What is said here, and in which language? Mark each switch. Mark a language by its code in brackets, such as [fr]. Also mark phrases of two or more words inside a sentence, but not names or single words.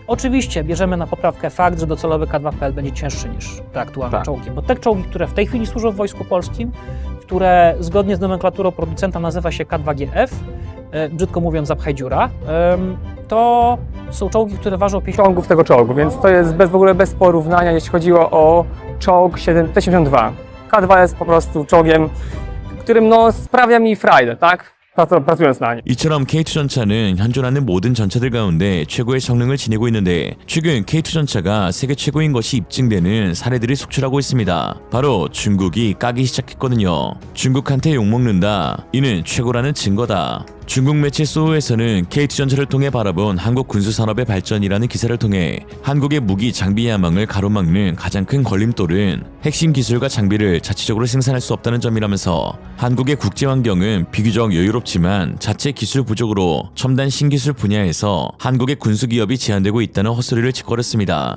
[pl] Oczywiście bierzemy na poprawkę fakt, że docelowy K2PL będzie cięższy niż te aktualne czołgi, bo te czołgi, które w tej chwili służą w Wojsku Polskim, które zgodnie z nomenklaturą producenta nazywa się K2GF, brzydko mówiąc zapchaj dziura, to są czołgi, które ważą 50 ciągów tego czołgu, więc to jest w ogóle bez porównania, jeśli chodziło o czołg T-72. K2 jest po prostu czołgiem, którym sprawia mi frajdę, tak? pracując 나 [ko] 이처럼 K2 전차는 현존하는 모든 전차들 가운데 최고의 성능을 지니고 있는데 최근 K2 전차가 세계 최고인 것이 입증되는 사례들이 속출하고 있습니다. 바로 중국이 까기 시작했거든요. 중국한테 욕먹는다. 이는 최고라는 증거다. 중국 매체 소우에서는 K2 전차를 통해 바라본 한국 군수산업의 발전이라는 기사를 통해 한국의 무기 장비 야망을 가로막는 가장 큰 걸림돌은 핵심 기술과 장비를 자체적으로 생산할 수 없다는 점이라면서 한국의 국제 환경은 비교적 여유롭지만 자체 기술 부족으로 첨단 신기술 분야에서 한국의 군수기업이 제한되고 있다는 헛소리를 짓거렸습니다.